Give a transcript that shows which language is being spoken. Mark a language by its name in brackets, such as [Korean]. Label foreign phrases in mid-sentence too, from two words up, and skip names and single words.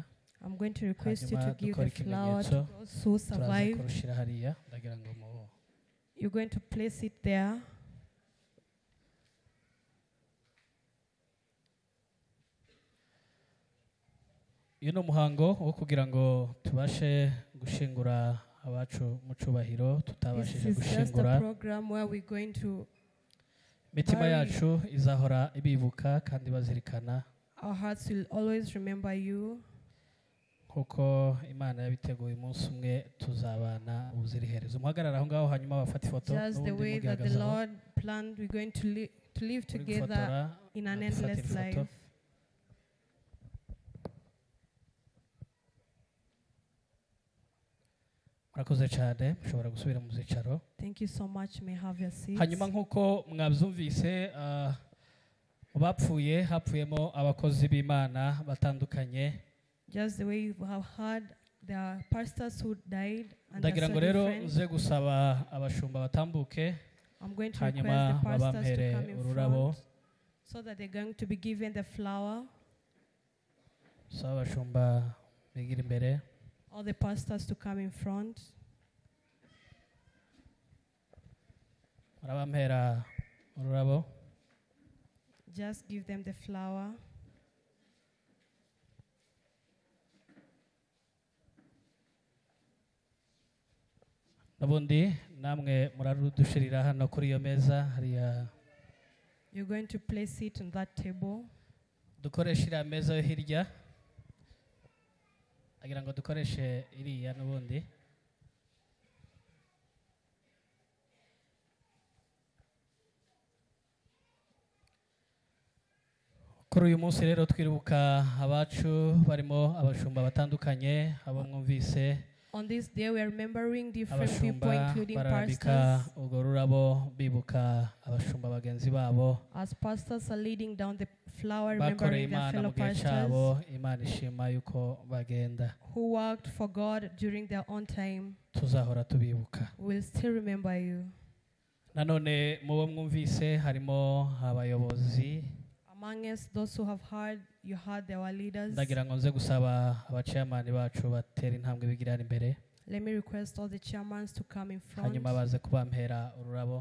[English] I'm going to request you to give the flower to those who survive. You're going to place it there. [Kinyarwanda] Yuno muhango wo kugira ngo tubashe gushingura abacu mu cubahiro tutabashije gushingura. [English] This is just a program where we're going to [Kinyarwanda] mitima yacu izahora ibibuka kandi bazirikana. [English] Our hearts will always remember you. [Kinyarwanda] Kuko Imana yabiteguye umunsi umwe tuzabana ubuziriherezo. Muhagarara aho ngaho hanyuma bafata ifoto. [English] Just the way that the Lord planned, we're going to live together in an endless life. [Kinyarwanda] Murakoze cyane mushobora gusubira mu zicaro. [English] Thank you so much. May have your seats. [Kinyarwanda] Hanyuma nkuko mwabyumvise bapfuye hapfuyemo abakozi b'Imana batandukanye. [English] Just the way you have heard, there are pastors who died and [Kinyarwanda] ndagira ngo rero nze gusaba abashumba batambuke. [English] I'm going to request the pastors to come in front so that they're going to be given the flower. [Kinyarwanda] So abashumba bigira imbere. [English] All the pastors to come in front. [Kinyarwanda] Marabampera ururabo. [English] Just give them the flower. [Kinyarwanda] Nabundi namwe murarudushirira hano kuri iyo meza hariya. [English] You're going to place it on that table. [Kinyarwanda] Dukoresha meza yo hirya. Agira ngo dukoreshe iriya n'ubundi. Kuri uyu munsi rero twirubuka abacu barimo abashumba batandukanye abo mwumvise. [English] On this day we are remembering different people including pastors. [Kinyarwanda] Ubwo rurabo bibuka abashumba bagenzi babo. [English] As pastors are leading down the flower remembering their fellow pastors [Kinyarwanda] Imana ishima yuko bagenda. [English] Who worked for God during their own time. [Kinyarwanda] Tuzahora tubibuka. [English] We'll still remember you. [Kinyarwanda] Nanone mubo mwumvise harimo abayobozi. [English] Among us, those who have heard, you heard there were leaders. [Kinyarwanda] Ndagira ngo nze gusaba abachairman bacu batera intambwe bigirana imbere. [English] Let me request all the chairmen to come in front. [Kinyarwanda] Hanyuma baze kubampera ururabo.